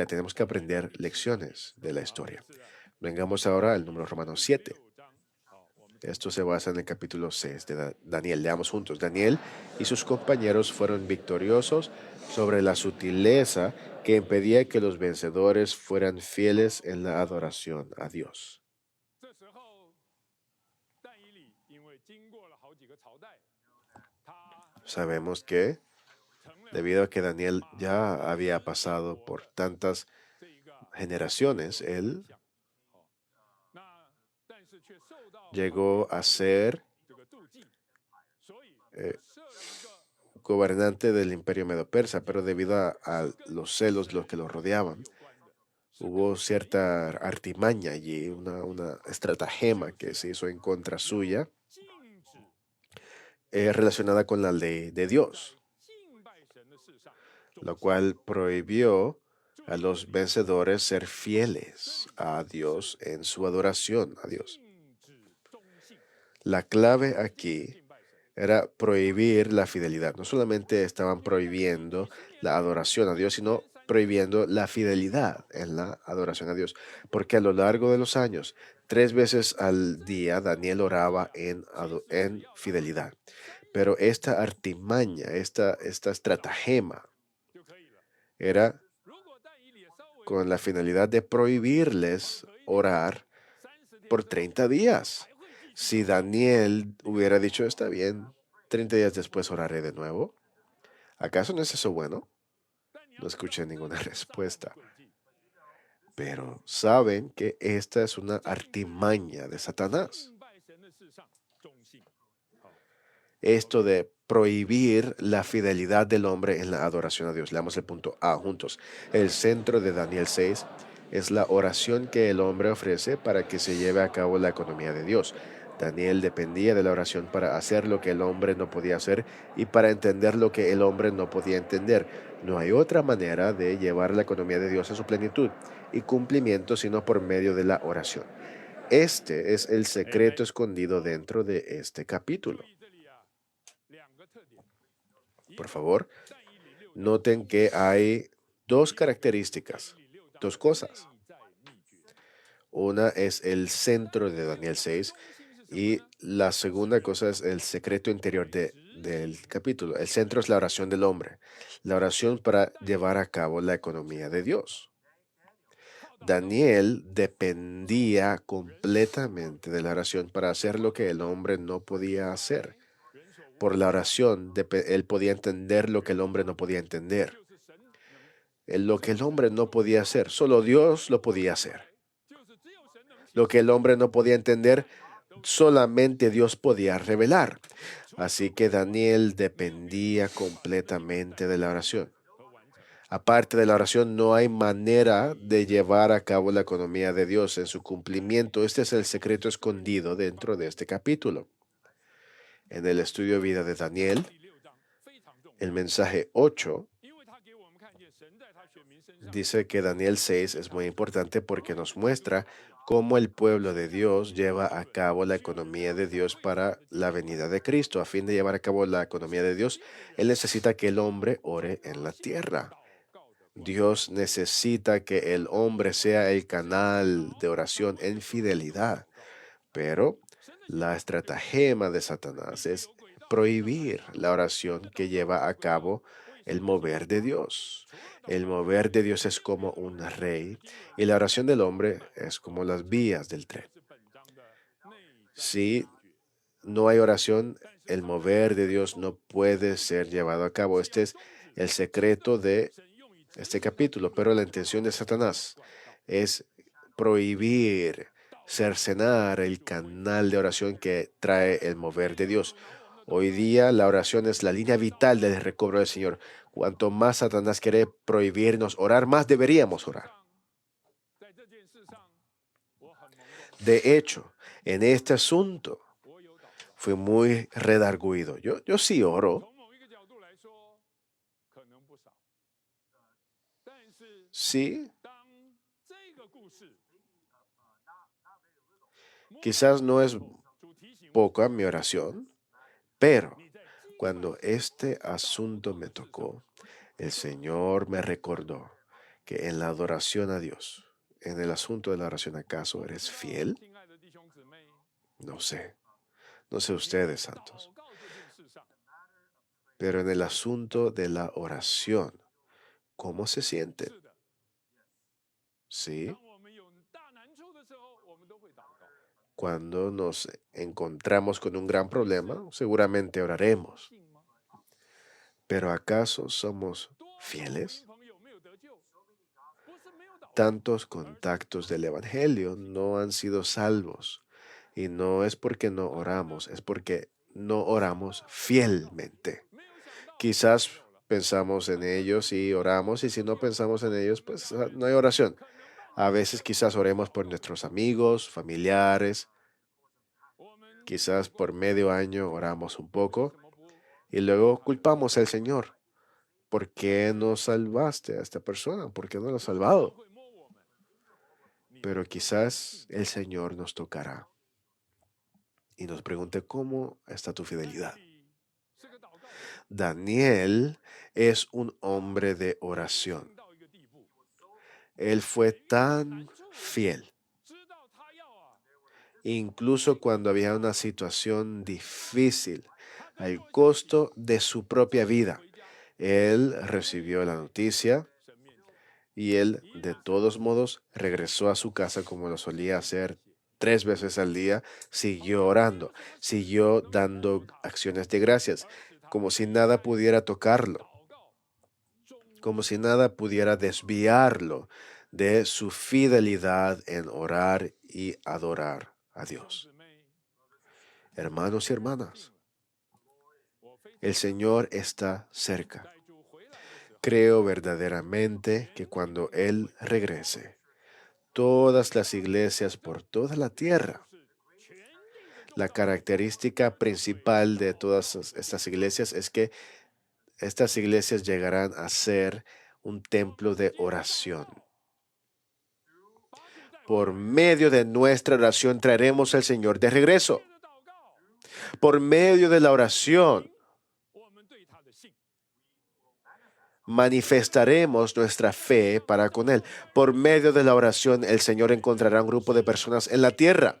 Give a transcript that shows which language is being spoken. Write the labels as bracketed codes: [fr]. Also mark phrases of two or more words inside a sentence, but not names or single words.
[es] Tenemos que aprender lecciones de la historia. Vengamos ahora al número romano 7. Esto se basa en el capítulo 6 de Daniel. Leamos juntos. Daniel y sus compañeros fueron victoriosos sobre la sutileza que impedía que los vencedores fueran fieles en la adoración a Dios. [zh] 这时候，但以理因为经过了好几个朝代，他 [es] Sabemos que [zh] 成了 [es] debido a que Daniel ya había pasado por tantas [zh] 这一个 [es] generaciones, él [zh] 象。那但是却受到 [es] llegó a ser [zh] 这个妒忌，所以 eh, 设了一个 [es] gobernante del imperio medo-persa, pero debido a los celos los que lo rodeaban, [zh] 有关的， [es] hubo cierta artimaña allí, una estratagema que se hizo en contra suya, [zh] 禁止 [es] relacionada con la ley de Dios, [zh] 敬拜神的事上 [es] lo cual prohibió a los vencedores ser fieles a Dios en su adoración a Dios. [zh] 禁止忠信 [es] La clave aquí [zh] 敬拜神。 [es] era prohibir la fidelidad. No solamente estaban prohibiendo la adoración a Dios, sino prohibiendo la fidelidad en la adoración a Dios. Porque a lo largo de los años, 3 veces al día, Daniel oraba en fidelidad. Pero esta artimaña, esta estratagema, [zh] 就可以了。 [es] era [zh] 如果但以理稍微 [es] con la finalidad de prohibirles orar [zh] 30天 [es] por 30 días. [zh] 还会继续 [es] Si Daniel hubiera dicho, está bien, 30 días después oraré de nuevo, ¿acaso no es eso bueno? [zh] 但你要 [es] No [zh] 知道 [es] escuché ninguna [zh] 这是 [es] respuesta. [zh] 诡计 [es] Pero saben que esta es una artimaña de Satanás. [zh] 敬拜神的事上忠信。好， [es] Esto de prohibir la fidelidad del hombre en la adoración a Dios. Leamos el punto A juntos. El centro de Daniel 6 es la oración que el hombre ofrece para que se lleve a cabo la economía de Dios. Daniel dependía de la oración para hacer lo que el hombre no podía hacer y para entender lo que el hombre no podía entender. No hay otra manera de llevar la economía de Dios a su plenitud y cumplimiento sino por medio de la oración. Este es el secreto escondido dentro de este [zh] 注 [es] capítulo. [zh] 意这里啊，两个特点。一 [es] Por [zh] 个 [es] favor, [zh] 但以理六章 [es] noten que hay dos características, [zh] 但以理六章 [es] dos cosas. [zh] 内在秘诀。 [es] Una es el centro de Daniel 6 y la segunda cosa es el secreto interior del capítulo. El centro es la oración del hombre, la oración para llevar a cabo la economía de Dios. Daniel dependía completamente de la oración para hacer lo que el hombre no podía hacer. [zh] 人所无 [es] Por la oración, él podía entender lo que el hombre no podía entender. [zh] 就是神能， [es] Lo que el hombre no podía hacer, solo Dios lo podía hacer. [zh] 就是只有神能行。 [es] Lo que el hombre no podía entender, solamente Dios podía revelar. Así que Daniel dependía completamente de la oración. [zh] 和完成。 [es] Aparte de la oración, no hay manera de llevar a cabo la economía de Dios en su cumplimiento. Este es el secreto escondido dentro de este capítulo. En el estudio de vida de Daniel, [zh] 第六章非常重要， [es] el mensaje 8 [zh] 因为他给我们看见神在他选民身上 [es] dice que Daniel 6 es muy importante porque nos muestra cómo el pueblo de Dios lleva a cabo la economía de Dios para la venida de Cristo. A fin de llevar a cabo la economía de Dios, Él necesita que el hombre ore en la tierra. [zh] 祷告的。 [es] Dios necesita que el hombre sea el canal de oración en fidelidad. Pero la estratagema de Satanás es prohibir la oración que lleva a cabo el mover de Dios. El mover de Dios es como un rey y la oración del hombre es como las vías del tren. [zh] 是本章的内在 [es] Si no hay oración, el mover de Dios no puede ser llevado a cabo. Este es el secreto de [zh] 神用以 [es] este capítulo, pero la intención de Satanás es prohibir, cercenar el canal de oración que trae el mover de Dios. Hoy día la oración es la línea vital del recobro del Señor. Cuanto más Satanás quiere prohibirnos orar, más deberíamos orar. [zh] 在这件事上，我很懵懂。 [es] De hecho, En este asunto [zh] 我有祷告。 [es] fui muy redarguido. Yo sí oro, [zh] 从某一个角度来说，可能不少，但是 [es] sí, [zh] 当这个故事， [es] quizás no es [zh] 主提醒我， [es] poca mi oración, pero [zh] 你在敬拜 [es] cuando este asunto me tocó, el Señor me recordó que en la adoración a Dios, en el asunto de la oración, ¿acaso eres fiel? [zh] 亲爱的弟兄姊妹， [es] No sé, no sé ustedes, [zh] 祷 [es] santos, [zh] 告这件事上， [es] pero en el asunto de la oración, ¿cómo se siente? [zh] 是的， [es] Sí, [zh] 当我们有大难处的时候，我们都会祷告。 [es] cuando nos encontramos con un gran problema, seguramente oraremos, [zh] 信吗？ [es] pero ¿acaso somos [zh] 多少福 [es] fieles? [zh] 音朋友没有得救，不是没有祷告， [es] Tantos contactos del Evangelio no han sido salvos, y no es porque no oramos, es porque no oramos fielmente. [zh] 没有想到 [es] Quizás [zh] 没有了， [es] pensamos en ellos y oramos, y si no pensamos en ellos, pues no hay oración. [zh] 可能吧？ [es] A veces quizás oremos por nuestros amigos, familiares, [zh] 我们 [es] quizás por medio año oramos un poco [zh] 怎么不 [es] y luego culpamos al Señor. ¿Por qué no salvaste a esta persona? ¿Por qué no lo has [zh] 神 [es] salvado? [zh] 会摸我们？你 [es] Pero quizás el Señor nos tocará y nos pregunte cómo está tu fidelidad. [zh] 是个祷告人， [es] Daniel es un hombre de oración. [zh] 到一个地步， [es] Él fue tan fiel, [zh] 知道他要啊， [es] incluso cuando había una situación difícil, al costo de su propia vida. [zh] 回家 [es] Él recibió la noticia [zh] 神面前， [es] y él, de todos modos, regresó a su casa como lo solía hacer 3 veces al día, siguió orando, siguió dando acciones de gracias, [zh] 而使他 [es] como si nada pudiera tocarlo, [zh] 祷告忠 [es] como si nada pudiera desviarlo de su fidelidad en orar y adorar a [zh] 弟兄 [es] Dios. [zh] 姊妹， [es] Hermanos y hermanas, [zh] 我非常 [es] el Señor está cerca. [zh] 在主回来的时候， [es] Creo verdaderamente que cuando Él regrese, todas las iglesias por toda la tierra, [zh] 是全地的 [es] la característica principal de todas estas iglesias es que estas iglesias llegarán a ser un templo de oración. [zh] 把主带回 [es] Por medio de nuestra oración traeremos al Señor de regreso. [zh] 借着祷告， [es] Por medio de la oración [zh] 我们对他的信， [es] manifestaremos nuestra fe para con Él. Por medio de la oración el Señor encontrará un grupo de personas en la tierra